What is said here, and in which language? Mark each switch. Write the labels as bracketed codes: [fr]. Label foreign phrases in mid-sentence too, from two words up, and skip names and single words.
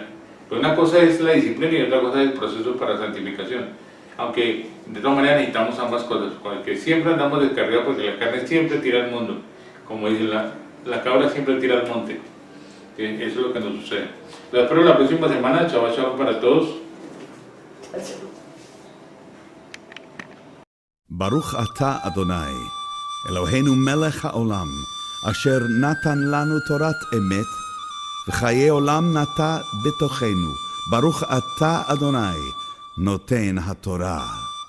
[es] Pero una cosa es la disciplina y otra cosa es el proceso para santificación. Aunque de todas maneras necesitamos ambas cosas, porque siempre andamos descargados porque la carne siempre tira al mundo. Como dice la cabra siempre tira al monte. Eso es lo que nos sucede. Los espero la próxima semana. [he] שבת שלום [es] para todos. [he] ברוך אתה אדוני אלוהינו מלך העולם אשר נתן לנו תורת אמת וחיי עולם נטע בתוכנו. ברוך אתה אדוני נותן התורה.